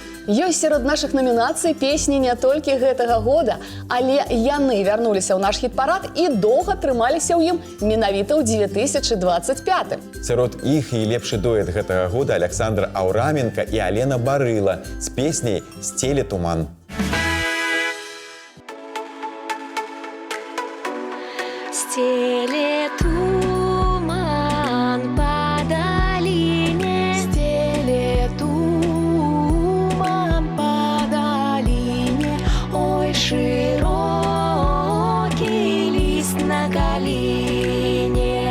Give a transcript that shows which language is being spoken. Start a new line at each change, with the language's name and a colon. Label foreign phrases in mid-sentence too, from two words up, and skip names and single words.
Belarusian: Ёсць сярод нашых намінацый песні не толькі гэтага года, але яны вярнуліся ў наш хіт-парад і доўга трымаліся ў ім менавіта ў 2025. Сярод іх і лепшы дуэт гэтага года Александр Аўраменка і Алена Барыла з песняй «Стеле туман».
Ukrainian: Стеле туман по долине, Стеле туман по долине, ой, широкий лист на колине,